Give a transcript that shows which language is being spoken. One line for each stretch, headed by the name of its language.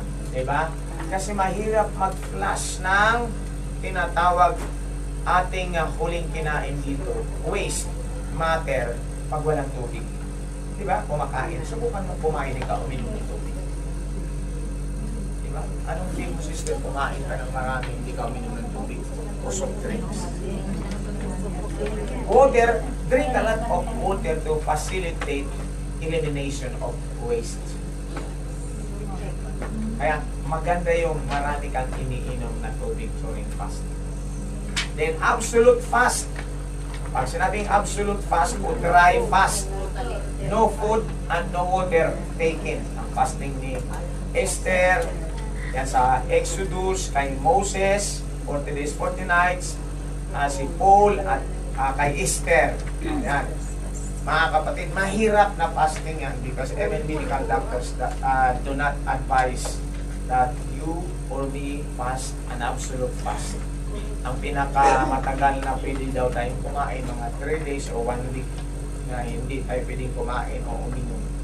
Filipino: Diba? Kasi mahirap mag-flush ng tinatawag ating huling kinain dito, waste matter, pag walang tubig. Diba? Kumakain. Subukan mo kumain ka, uminom ng tubig. Diba? Anong feel mo, sister, kumain ka ng marami, hindi ka uminom ng tubig? O soft drinks.
English: Water, drink a lot of water to facilitate elimination of waste.
Filipino: Kaya maganda yung marami kang iniinom na tubig during fasting. Then absolute fast. Pag sinabing absolute fast o dry fast,
English: no food and no water taken.
Filipino: Ang fasting ni Esther, yan sa Exodus, kay Moses, 40 days, 40 nights, si Paul at kay Esther. Yan. Mga kapatid, mahirap na fasting yan
English: because even medical doctors do not advise that you or me fast an absolute fast.
Filipino: Ang pinakamatagal na pwede daw tayong kumain, mga 3 days o 1 week na hindi tayo pwedeng kumain o uminom.